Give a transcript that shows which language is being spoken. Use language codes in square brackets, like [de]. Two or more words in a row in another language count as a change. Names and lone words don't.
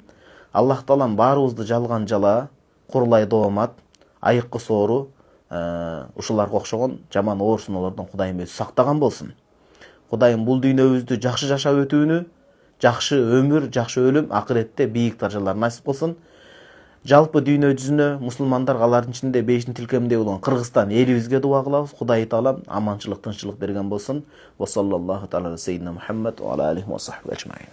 [ky] Аллах таалам баарыбызды жалган жала, курлай доомат, айыккы соору, ушуларга окшогон жаман оорусуналардан Кудайым өзү сактаган болсун. Кудайым бул дүйнөбүздү жакшы жашап өтүүнү, жакшы өмүр, жакшы өлүм, акыретте бийик даражалар насип кылсын. Жалпы дүйнө жүзүнө мусулмандар, алардын ичинде бейиштин тилкеминдеги болгон Кыргызстан элибизге дуа кылабыз. Кудай таалам аманчылык, тынччылык берген болсун. [ar] و صلى الله تعالى عليه محمد و على عليه و صحبه أجمعين.